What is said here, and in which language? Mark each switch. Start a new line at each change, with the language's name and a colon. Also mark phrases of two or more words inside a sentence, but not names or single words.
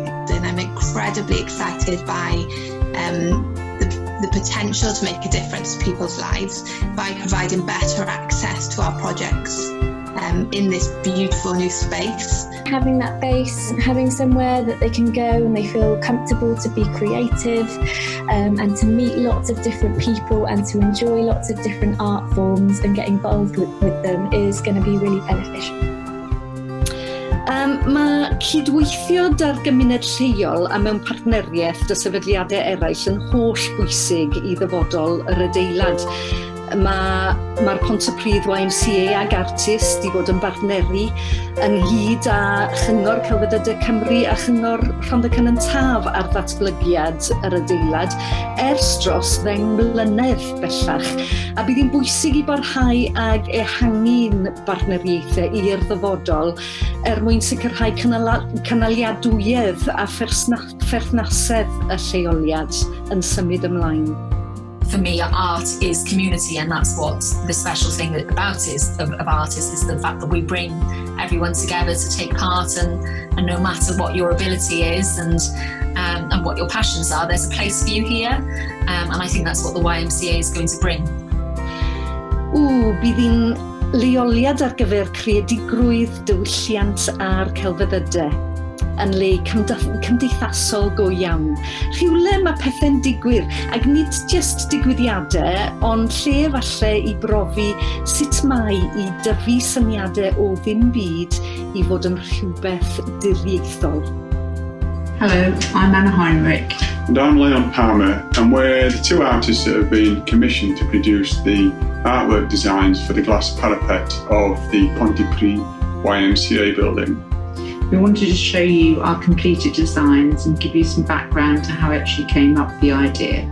English: And I'm incredibly excited by the potential to make a difference to people's lives by providing better access to our projects in this beautiful new space. Having that base, having somewhere that they can go and they feel comfortable to be creative and to meet lots of different people and to enjoy lots of different art forms and get involved with them is going to be really beneficial.
Welsh: Mae cydweithio da'r gymuned lleol a mewn partneriaeth dy sefydliadau eraill yn holl bwysig I ddyfodol yr adeilad. Mae'r Pontypridd YMCA ag artist i fod yn bartneri ynghyd â Chyngor Celfyddydau Cymru a Chyngor Rhondda Cynon Taff ar ddatblygiad yr adeilad ers dros 10 mlynedd bellach. A bydd hi'n bwysig i barhau ag ehangu'n bartneriaethau i'r ddyfodol mwyn sicrhau cynaliadwyedd a pherthnasedd y lleoliad yn symud ymlaen.
English: For me, art is community, and that's what the special thing about of artists is the fact that we bring everyone together to take part, and no matter what your ability is and what your passions are, there's a place for you here, and I think that's what the YMCA is going to bring.
Welsh: Bydd hi'n leoliad ar gyfer creadigrwydd, diwylliant a'r celfyddydau yn le cymdeithasol go iawn. Rhywle mae pethau'n digwydd, ac nid just digwyddiadau, ond lle falle i brofi sut mae i dyfu syniadau o ddim byd i fod yn rhywbeth diriaethol.
English: Hello, I'm Heinrich. And I'm Rhondda and Palmer, and we're the two artists that have been commissioned to produce the artwork designs for the glass parapet of the Pontypridd YMCA building. We wanted to show you our completed designs and give you some background to how it actually came up with the idea.